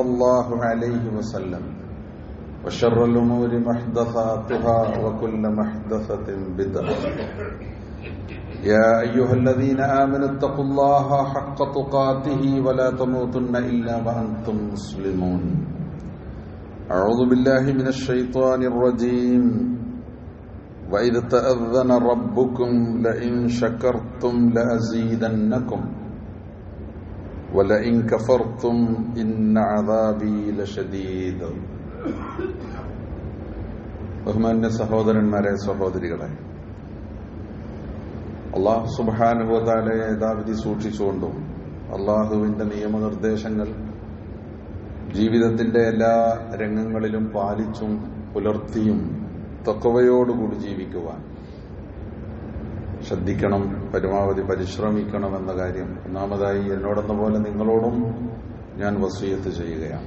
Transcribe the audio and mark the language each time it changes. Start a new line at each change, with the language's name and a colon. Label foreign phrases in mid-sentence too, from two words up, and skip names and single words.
Arabic: الله عليه وسلم وشر الأمور محدثاتها وكل محدثة بدعة يا أيها الذين آمنوا اتقوا الله حق تقاته ولا تموتن إلا وأنتم مسلمون أعوذ بالله من الشيطان الرجيم وإذ تأذن ربكم لئن شكرتم لأزيدنكم ولئن كفرتم إن عذابي لشديد
Malayalam: ബഹുമാന്യ സഹോദരന്മാരെ, സഹോദരികളെ,
Arabic: الله سبحانه وتعالى
Malayalam: യഥാവിധി സൂക്ഷിച്ചുകൊണ്ടും അള്ളാഹുവിന്റെ നിയമനിർദ്ദേശങ്ങൾ ജീവിതത്തിന്റെ എല്ലാ രംഗങ്ങളിലും പാലിച്ചും പുലർത്തിയും തഖ്വയോടുകൂടി ജീവിക്കുവാൻ ശ്രദ്ധിക്കണം, പരമാവധി പരിശ്രമിക്കണം എന്ന കാര്യം ഒന്നാമതായി എന്നോടെന്ന പോലെ നിങ്ങളോടും ഞാൻ വസിയത്ത് ചെയ്യുകയാണ്.